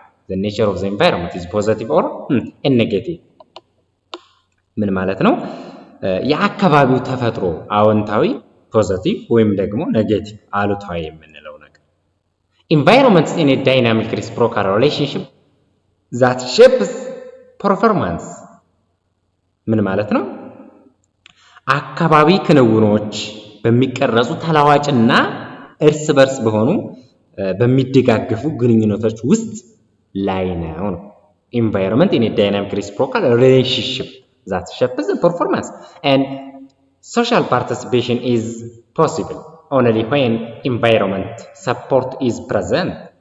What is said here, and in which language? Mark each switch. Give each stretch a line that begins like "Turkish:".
English: The nature of the environment is positive or negative.
Amharic: ምን ማለት ነው? የአካባቢው ተፈጥሮ አዎንታዊ ፖዚቲቭ ወይም ደግሞ ኔጌቲቭ አሉታዊ የምንለው ነገር።
English: Environments in a dynamic reciprocal relationship that shapes performance.
Amharic: ምን ማለት ነው? አካባቢ ክንውኖች በሚቀረጹ ተለዋዋጭና እርስ በርስ በሆኑ በሚደጋገፉ ግንኙነቶች ውስጥ ላይ ነው።
English: Environment in a dynamic reciprocal relationship that shapes the performance and social participation is possible only when environment support is present.